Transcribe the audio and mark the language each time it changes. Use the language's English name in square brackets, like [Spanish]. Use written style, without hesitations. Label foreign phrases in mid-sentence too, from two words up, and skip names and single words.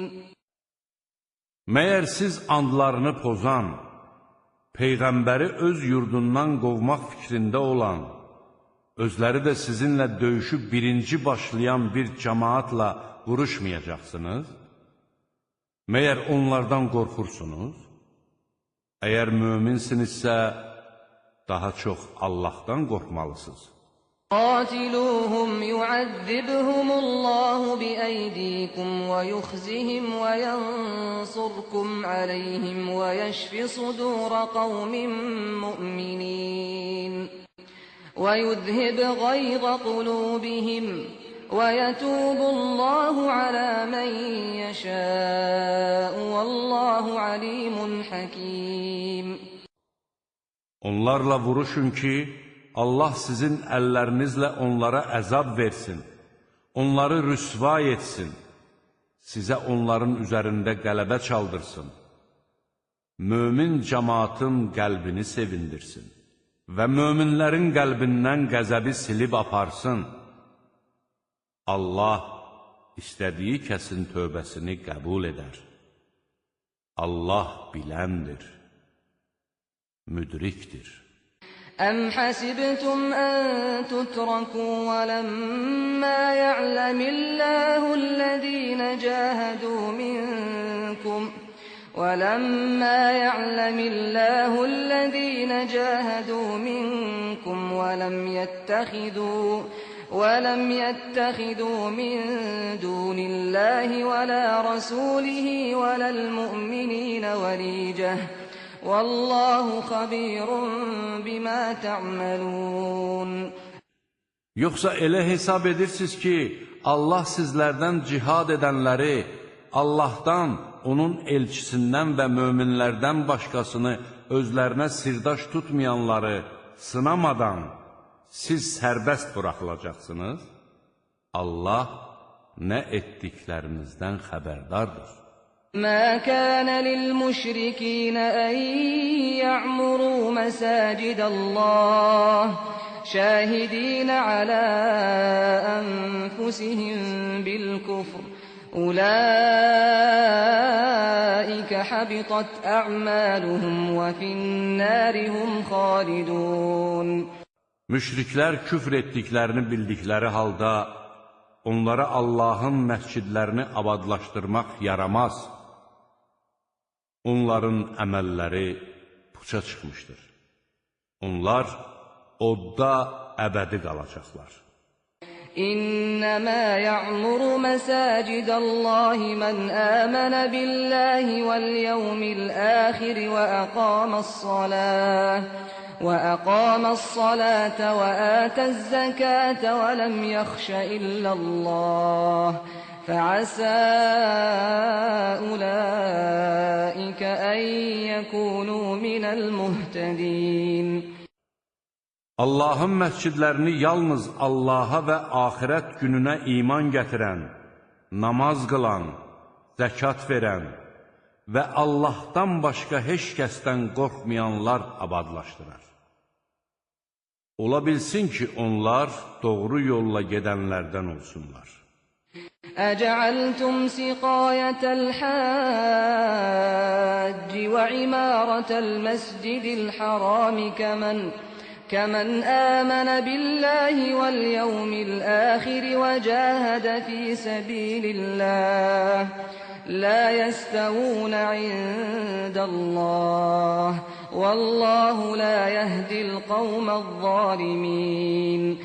[Azerbaijani] Məyər siz andlarını pozan, Peyğəmbəri öz yurdundan qovmaq fikrində olan, özləri də sizinlə döyüşü birinci başlayan bir cəmaatla vuruşmayacaqsınız? Məyər onlardan qorxursunuz? Əgər möminsinizsə, daha çox Allahdan qorxmalısınız. [Arabic] قاتلوهم يعذبهم الله بأيديكم ويخزهم وينصركم عليهم ويشف صدور قوم مؤمنين ويذهب غيظ قلوبهم ويتوب الله على من يشاء والله عليم حكيم. [Azerbaijani] Onlarla vuruşun ki, Allah sizin əllərinizlə onlara əzab versin. onları rüsva etsin, sizə onların üzərində qələbə çaldırsın, mömin cəmaatın qəlbini sevindirsin və möminlərin qəlbindən qəzəbi silib aparsın. Allah istədiyi kəsin tövbəsini qəbul edər. Allah biləndir, müdrikdir. [Arabic] أم حسبتم أن تتركوا ولما يعلم الله الذين جاهدوا منكم ولم يتخذوا من دون الله ولا رسوله ولا المؤمنين وليجة والله خبير بما تعملون. [Azerbaijani] Yoxsa elə hesab edirsiniz ki, Allah sizlərdən cihad edənləri, Allahdan, onun elçisindən və möminlərdən başqasını özlərinə sirdaş tutmayanları sınamadan siz sərbəst buraxılacaqsınız? Allah nə etdiklərinizdən xəbərdardır. [Arabic] ما كان للمشركين أن يعمروا مساجد الله شاهدين على أنفسهم بالكفر أولئك حبطت أعمالهم وفي النار هم خالدون. [Azerbaijani] Müşriklər küfr etdiklərini bildikləri halda onlara Allahın məscidlərini abadlaşdırmaq yaramaz. Onların əməlləri puça çıxmışdır. Onlar odda əbədi qalacaqlar. [Arabic] إنما يعمر مساجد الله من آمن بالله واليوم الآخر وأقام الصلاة وآتى الزكاة ولم يخش إلا الله فعسى أولئك أن يكونوا من المهتدين. [Azerbaijani] Allahın məscidlərini yalnız Allaha və axirət gününə iman gətirən, namaz qılan, zəkat verən və Allahdan başqa heç kəsdən qorxmayanlar abadlaşdırar. Ola bilsin ki, onlar doğru yolla gedənlərdən olsunlar. [Arabic] أجعلتم سقاية الحاج وعمارة المسجد الحرام كمن آمن بالله واليوم الآخر وجاهد في سبيل الله لا يستوون عند الله والله لا يهدي القوم الظالمين.